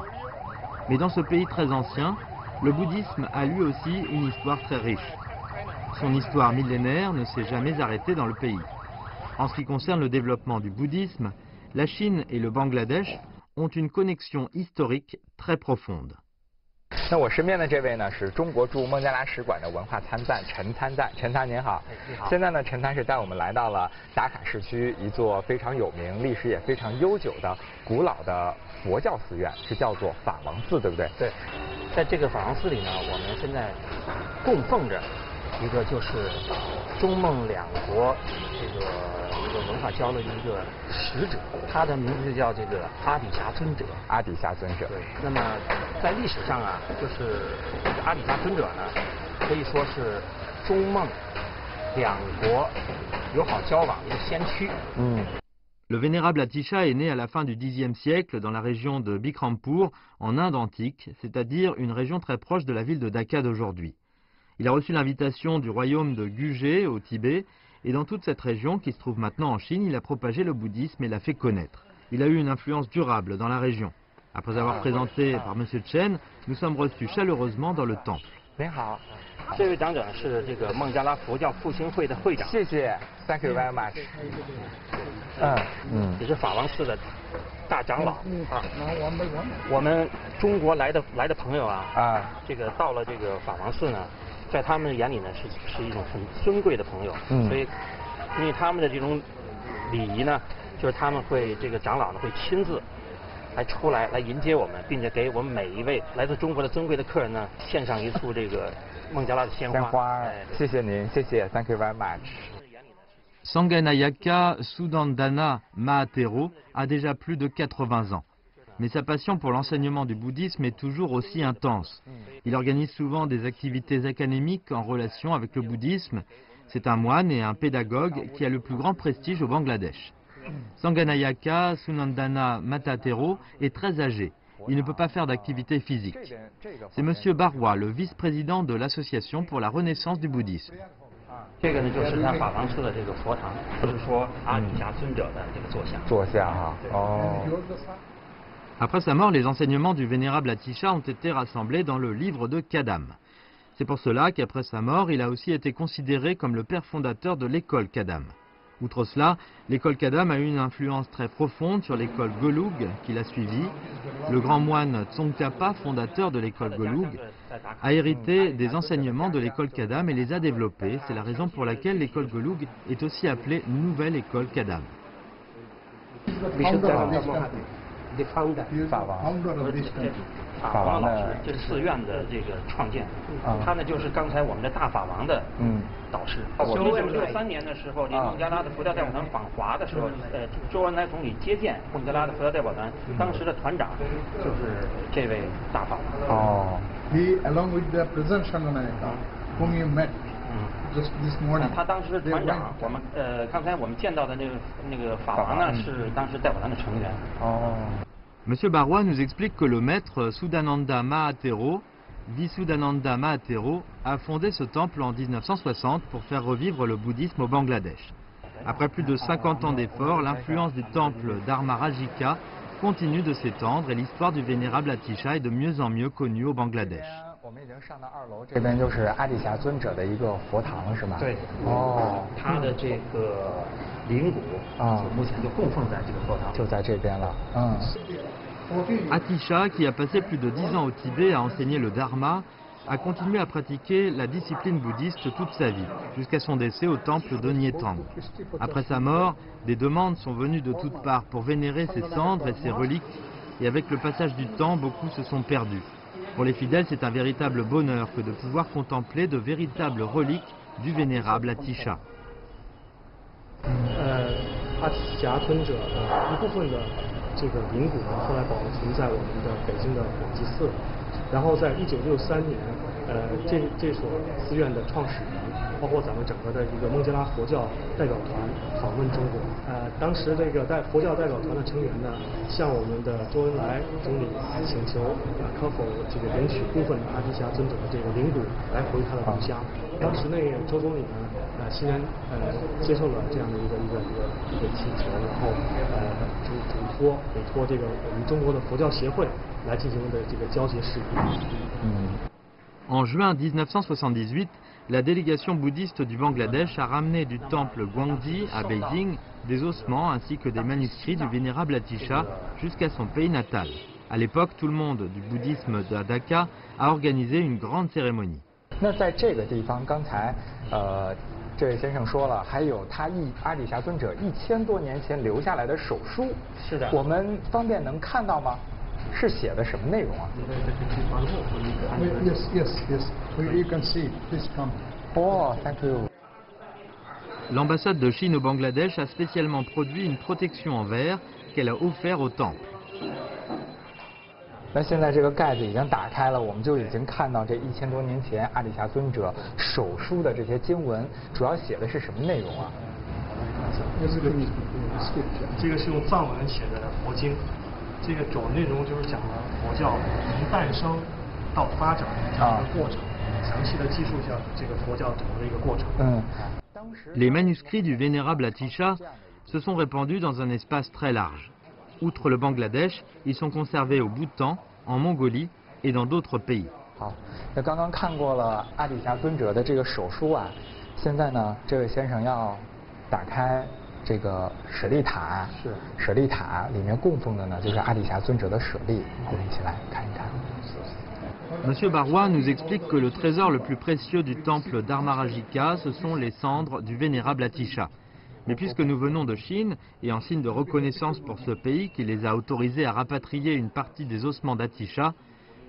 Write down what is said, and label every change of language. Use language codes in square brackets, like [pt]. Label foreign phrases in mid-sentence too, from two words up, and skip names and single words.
[fr] Mais dans ce pays très ancien, le bouddhisme a lui aussi une histoire très riche. Son histoire millénaire ne s'est jamais arrêtée dans le pays. En ce qui concerne le développement du bouddhisme, la Chine et le Bangladesh ont une connexion historique très profonde. [zh] 那我身边的这位呢是中国驻孟加拉使馆的文化参赞陈参赞，陈参您好。你好。现在呢，陈参是带我们来到了达卡市区一座非常有名、历史也非常悠久的古老的佛教寺院，是叫做法王寺，对不对？对，在这个法王寺里呢，我们现在供奉着一个就是中孟两国这个文化交流的一个使者，他的名字就叫这个阿底峡尊者。阿底峡尊者。对。那么在历史上啊，就是这个阿底峡尊者呢，可以说是中孟两国友好交往的一个先驱。 [fr] Le vénérable Atisha est né à la fin du Xe siècle dans la région de Bikrampur, en Inde antique, c'est-à-dire une région très proche de la ville de Dhaka d'aujourd'hui. Il a reçu l'invitation du royaume de Gugé au Tibet, et dans toute cette région qui se trouve maintenant en Chine, il a propagé le bouddhisme et l'a fait connaître. Il a eu une influence durable dans la région. Après avoir présenté par M. Chen, nous sommes reçus chaleureusement dans le temple. [zh] 您好，这位长者是这个孟加拉佛教复兴会的会长。 [en] 谢谢 ，Thank you very much。 [zh] 也是法王寺的大长老啊。我们中国来的朋友啊，这个到了这个法王寺呢，在他们眼里呢是一种很尊贵的朋友，所以因为他们的这种礼仪呢，就是他们会这个长老呢会亲自来出来迎接我们，并且给我们每一位来自中国的尊贵的客人呢献上一束这个孟加拉的鲜花。谢谢您，谢谢 [en] ，Thank you very much。 [fr] Sanganayaka Sudandana Mahatero a déjà plus de 80 ans. Mais sa passion pour l'enseignement du bouddhisme est toujours aussi intense. Il organise souvent des activités académiques en relation avec le bouddhisme. C'est un moine et un pédagogue qui a le plus grand prestige au Bangladesh. Sanganayaka Sunandana Matatero est très âgé. Il ne peut pas faire d'activité physique. C'est M. Barwa, le vice-président de l'Association pour la Renaissance du bouddhisme. [zh] 这个呢，就是他法王寺的这个佛堂，就是说阿底峡尊者的这个坐像。坐像啊，哦。 [fr] Après sa mort, les enseignements du vénérable Atisha ont été rassemblés dans le livre de Kadam. C'est pour cela qu'après sa mort, il a aussi été considéré comme le père fondateur de l'école Kadam. Outre cela, l'école Kadam a eu une influence très profonde sur l'école Golug qu'il a suivie. Le grand moine Tsongkhapa, fondateur de l'école Golug, a hérité des enseignements de l'école Kadam et les a développés. C'est la raison pour laquelle l'école Golug est aussi appelée Nouvelle École Kadam. [en] Founder. [zh] 法王老师，这是寺院的这个创建，他呢就是刚才我们的大法王的导师。1963年的时候，这孟加拉的佛教代表团访华的时候，周恩来总理接见孟加拉的佛教代表团，当时的团长就是这位大法王。 [en] 哦。He along with the President Sanganayaka, whom you met just this morning. [zh] 他当时的团长，我们刚才我们见到的那个法王呢，是当时代表团的成员。哦。 [fr] Monsieur Barwa nous explique que le maître Sudananda Mahatero, Visuddhananda Mahatero, a fondé ce temple en 1960 pour faire revivre le bouddhisme au Bangladesh. Après plus de 50 ans d'efforts, l'influence du temple Dharma Rajika continue de s'étendre et l'histoire du vénérable Atisha est de mieux en mieux connue au Bangladesh. [zh] 我们已经上到2楼，这边就是阿底峡尊者的一个佛堂，是吗？对。哦，他的这个灵骨目前就供奉在这个佛堂，就在这边了。 [fr] Atisha, qui a passé plus de 10 ans au Tibet à enseigner le Dharma, a continué à pratiquer la discipline bouddhiste toute sa vie, jusqu'à son décès au temple de Nyetang. Après sa mort, des demandes sont venues de toutes parts pour vénérer ses cendres et ses reliques, et avec le passage du temps, beaucoup se sont perdus. Pour les fidèles, c'est un véritable bonheur que de pouvoir contempler de véritables reliques du vénérable Atisha. [zh] 阿提霞尊者的一部分的这个灵骨呢，后来保存在我们的北京的广济寺。然后在1963年，这所寺院的创始人，包括咱们整个的一个孟加拉佛教代表团访问中国。当时这个佛教代表团的成员呢，向我们的周恩来总理请求，可否这个领取部分的阿提霞尊者的这个灵骨来回他的故乡。当时那个周总理呢，欣然接受了这样的一个请求，然后委托这个我们中国的佛教协会来进行的这个交接事宜。 [fr] En juin 1978, la délégation bouddhiste du Bangladesh a ramené du temple Guangdi à Beijing des ossements ainsi que des manuscrits du vénérable Atisha jusqu'à son pays natal. À l'époque, tout le monde du bouddhisme de Dhaka a organisé une grande cérémonie. [zh] 那在这个地方，刚才这位先生说了，还有他阿底峡尊者1000多年前留下来的手书。是的。我们方便能看到吗？是写的什么内容啊 [en] Yes. You can see. Please come. Oh, thank you. [fr] L'ambassade de Chine au Bangladesh a spécialement produit une protection en verre qu'elle a offert au temple. [zh] 那现在这个盖子已经打开了，我们就已经看到这1000多年前阿底峡尊者手书的这些经文，主要写的是什么内容啊？这个是用藏文写的佛经，这个主要内容就是讲了佛教从诞生到发展的一个过程，详细的记述一下这个佛教整个的一个过程。 [fr] Les manuscrits du vénérable Atisha se sont répandus dans un espace très large. Outre le Bangladesh, ils sont conservés au Bhoutan, en Mongolie et dans d'autres pays. [zh] 好，那刚刚看过了阿底峡尊者的这个手书啊，现在呢，这位先生要打开这个舍利塔。是。舍利塔里面供奉的呢，就是阿底峡尊者的舍利。我们一起来看一看。 [fr] Monsieur Barrois nous explique que le trésor le plus précieux du temple d'Armarajika, ce sont les cendres du vénérable Atisha. Mais puisque nous venons de Chine, et en signe de reconnaissance pour ce pays qui les a autorisés à rapatrier une partie des ossements d'Atisha, M.